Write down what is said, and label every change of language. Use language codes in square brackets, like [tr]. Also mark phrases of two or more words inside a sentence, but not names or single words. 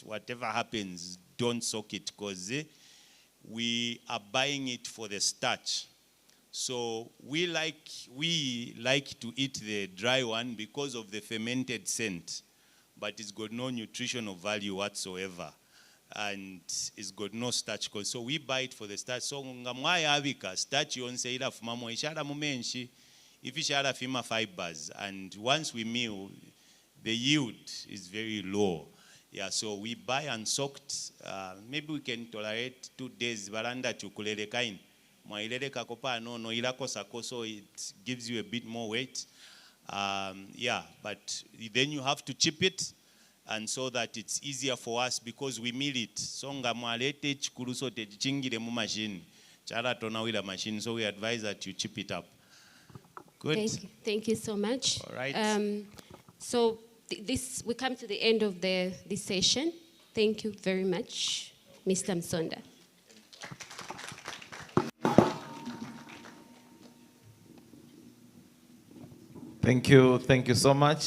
[en] Whatever happens, don't soak it, because we are buying it for the starch. So we like to eat the dry one because of the fermented scent, but it's got no nutritional value whatsoever, and it's got no starch. So we buy it for the starch. [bem] So ngamwa yabika starch yonse ila fumamo ishara mumenshi, [en] if [bem] ishara fima [en] fibers, and once we mill, the yield is very low. Yeah, so we buy unsoaked. Maybe we can tolerate 2 days [bem] baranda chukulele kain. Mwailele kakopa no ilako sako, [en] so it gives you a bit more weight. Yeah, but then you have to chip it, and so that it's easier for us because we mill it. [bem] So ngamwalete chikuruso te chingire mu machine. Chara tona wila [en] machine, so we advise that you chip it up. Good. Thank you so much. All right. So we come to the end of this session. Thank you very much, Mr. Msonda. Thank you so much.